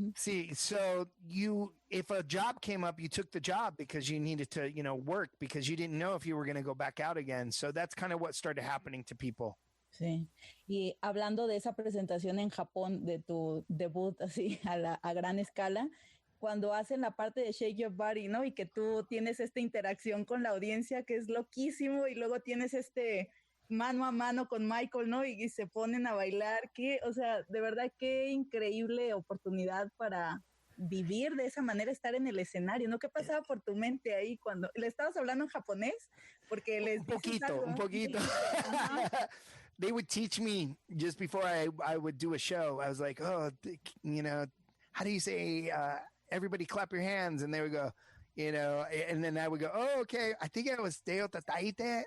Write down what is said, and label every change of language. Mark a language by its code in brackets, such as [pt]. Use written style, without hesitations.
[en] See, so if a job came up, you took the job because you needed to, work, because you didn't know if you were going to go back out again. So that's kind of what started happening to people. [es] Sí. Y hablando de esa presentación en Japón, de tu debut así a gran escala, cuando hacen la parte de Shake Your Body, ¿no? Y que tú tienes esta interacción con la audiencia que es loquísimo, y luego tienes mano a mano con Michael, ¿no? Y se ponen a bailar. O sea, de verdad, qué increíble oportunidad para vivir de esa manera, estar en el escenario, ¿no? ¿Qué pasaba por tu mente ahí cuando le estabas hablando en japonés? Porque les un poquito. [en] They would teach me just before I would do a show. I was like, how do you say, everybody clap your hands? And they would go, and then I would go, oh, okay. I think it was Deo Tataite.